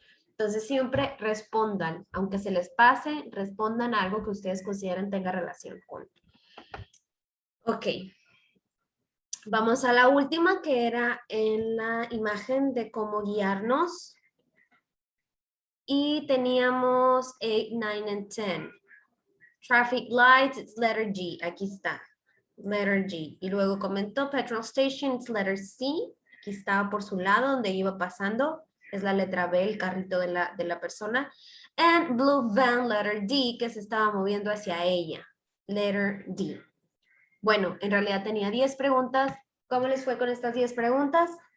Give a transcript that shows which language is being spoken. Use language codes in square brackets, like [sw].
[es] Entonces siempre respondan, aunque se les pase, respondan a algo que ustedes consideren tenga relación con. Ok. Vamos a la última, que era en la imagen de cómo guiarnos. Y teníamos 8, 9, and 10. [en] Traffic lights, it's letter G. [es] Aquí está, [en] letter G. [es] Y luego comentó [en] petrol station, it's letter C. [es] Aquí estaba por su lado donde iba pasando. Es la letra B, el carrito de la persona. [en] And blue van, letter D, [es] que se estaba moviendo hacia ella. [en] Letter D. [es] Bueno, en realidad tenía 10 preguntas. ¿Cómo les fue con estas 10 preguntas?